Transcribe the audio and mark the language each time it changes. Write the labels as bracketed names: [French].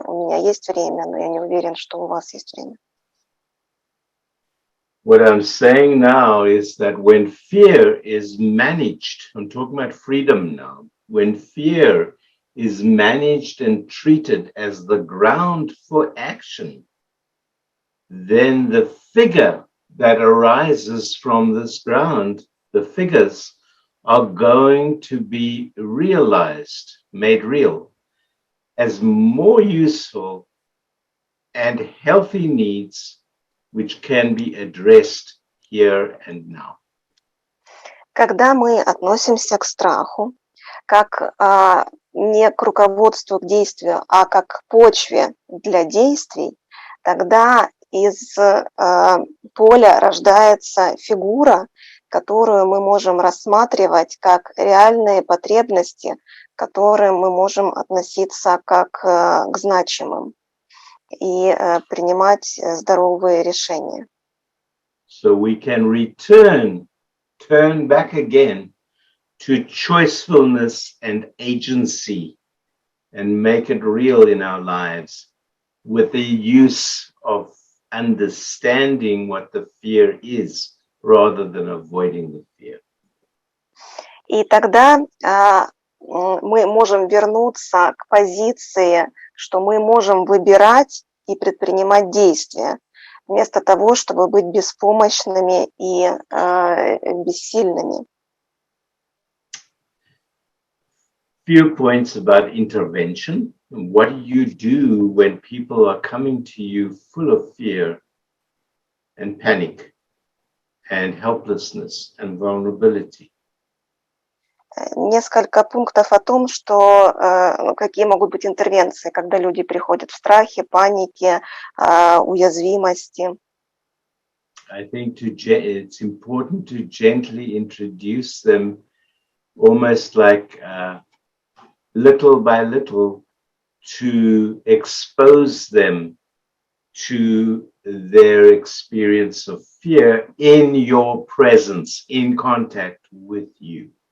[Russian] У меня есть время, но я не уверен, что у вас есть время. [English] What I'm saying now is that when fear is managed, I'm talking about freedom now, when fear is managed and treated as the ground for action, then the figure that arises from this ground, the figures are going to be realized, made real, as more useful and healthy needs which can be addressed here and now. [Russian] Когда мы относимся к страху как не к руководству к действию, а как к почве для действий, тогда из поля рождается фигура, которую мы можем рассматривать как реальные потребности, к которым мы можем относиться как к значимым и принимать здоровые решения. [English] So we can turn back again to choicefulness and agency and make it real in our lives with the use of understanding what the fear is rather than avoiding the fear. [Russian] И тогда мы можем вернуться к позиции, что мы можем выбирать и предпринимать действия, вместо того, чтобы быть беспомощными и бессильными. [English] Few points about intervention. What do you do when people are coming to you full of fear and panic and helplessness and vulnerability? [Russian] Несколько пунктов о том, что какие могут быть интервенции, когда люди приходят в страхе, панике, уязвимости. [English] I think it's important to gently introduce them almost like little by little to expose them to their experience of fear in your presence, in contact with you.